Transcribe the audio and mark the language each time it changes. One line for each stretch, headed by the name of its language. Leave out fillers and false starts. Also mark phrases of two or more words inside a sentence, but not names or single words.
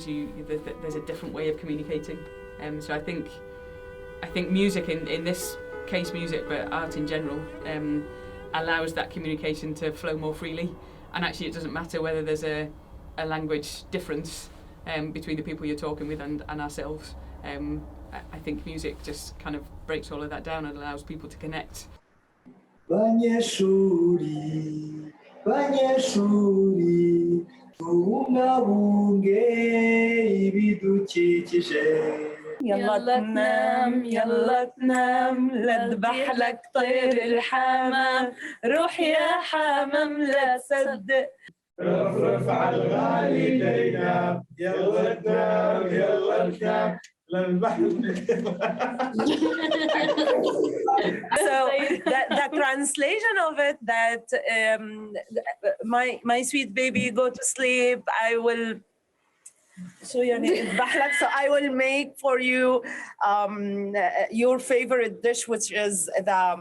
English: There's a different way of communicating. So I think music, in this case music, but art in general, allows that communication to flow more freely. And actually it doesn't matter whether there's a language difference between the people you're talking with and ourselves. I think music just kind of breaks all of that down and allows people to connect.
Kinyarwanda: Banyeshuri, banyeshuri, tubungabunge ibidukikije.
Arabic: يلا تنام يلا تنام لا تذبح لك طير الحمام روح يا حمام لا تصدق رفرف على الغالي لينام يلا تنام يلا تنام.
English: So the translation of it, that my sweet baby, go to sleep, I will. So I will make for you your favorite dish, which is the